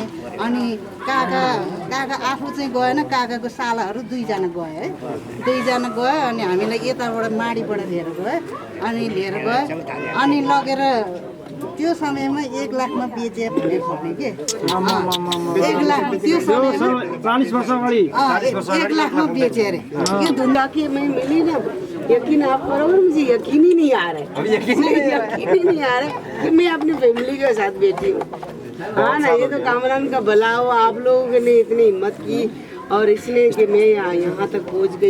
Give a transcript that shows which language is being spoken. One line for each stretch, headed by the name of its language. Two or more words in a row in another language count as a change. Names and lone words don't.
Nepali: अनि काका आफू चाहिँ गएन, काकाको सालाहरू 2 जना गयो है। 2 जना गयो। अनि हामीलाई यताबाट माडीबाट लिएर गयो। अनि लिएर गयो अनि लगेर त्यो समयमा 1 लाखमा बेचे भनेर भने के 1 लाख त्यो समयमा 40 वर्ष अगाडि 1 लाखमा बेचे अरे।
Hindi: ये धुंधा की मैं मिली ना, यकीन आप करोगे, मुझे यकीन ही नहीं आ रहा है, यकीन ही नहीं आ रहा है कि मैं अपनी फैमिली के साथ बैठी हूँ। हाँ ना, ये तो कामरान का भला हो, आप लोगों ने इतनी हिम्मत की और इसलिए कि मैं यहाँ तक पहुँच गई।